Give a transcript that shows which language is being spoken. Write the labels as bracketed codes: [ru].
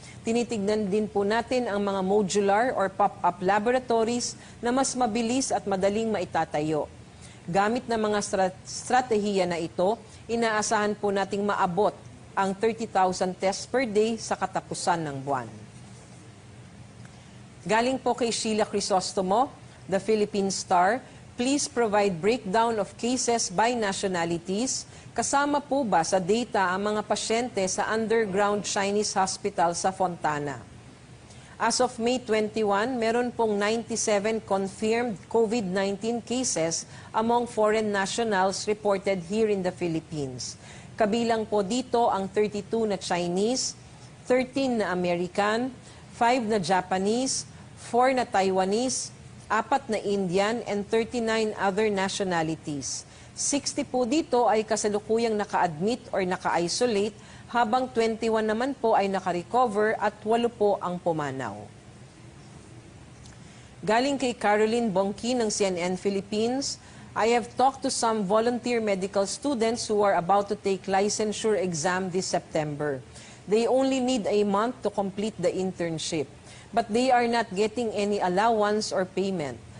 [tl] Tinitignan din po natin ang mga modular or pop-up laboratories na mas mabilis at madaling maitatayo. Gamit ng mga stratehiya na ito, inaasahan po nating maabot ang 30,000 tests per day sa katapusan ng buwan. Galing po kay [en] Sheila Crisostomo, The Philippine Star, please provide breakdown of cases by nationalities. [tl] Kasama po ba sa data ang mga pasyente sa underground Chinese hospital sa Fontana? [en] As of May 21, meron pong 97 confirmed COVID-19 cases among foreign nationals reported here in the Philippines. [tl] Kabilang po dito ang 32 na Chinese, 13 na American, 5 na Japanese, 4 na Taiwanese, 4 na Indian, and 39 other nationalities. 60 po dito ay kasalukuyang naka-admit or naka-isolate, habang 21 naman po ay naka-recover at 8 po ang pumanaw. Galing kay [en] Caroline Bongki ng CNN Philippines, I have talked to some volunteer medical students who are about to take licensure exam this September. They only need a month to complete the internship, but they are not getting any allowance or payment.